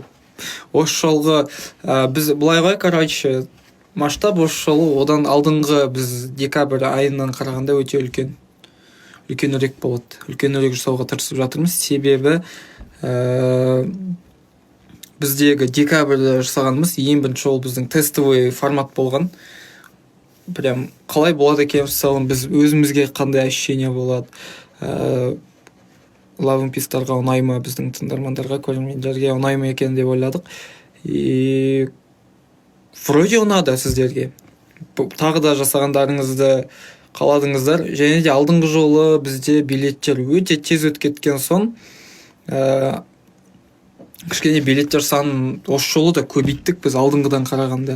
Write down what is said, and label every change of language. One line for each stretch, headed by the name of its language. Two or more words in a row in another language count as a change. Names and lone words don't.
Kazakh: Осы жолғы біз былай ғой, короче, масштаб осы жолы одан алдыңғы біз декабрь айынан қарағанда өте үлкенірек болады. Үлкенірек жасауға тырысып жатырмыз. Себебі біздегі декабрьда жасағанымыз ең бірінші ол біздің
Russian: тестовый формат
Kazakh: болған. Прям қалай болады екен мысалы, біз өзімізге қандай ощущение болады. Love and Peace'тарға ұнай ма, біздің тыңдармандарға, көрермендерге ұнай ма екен деп ойладық.
Russian: И вроде
Kazakh: ұнады сіздерге. Тағы да жасағандарыңызды қаладыңыздар. Және де алдыңғы жолы бізде билеттер өте тез өтіп кеткен соң, кішкене билеттер санын осы жолы да көбейттік біз алдыңғыдан қарағанда.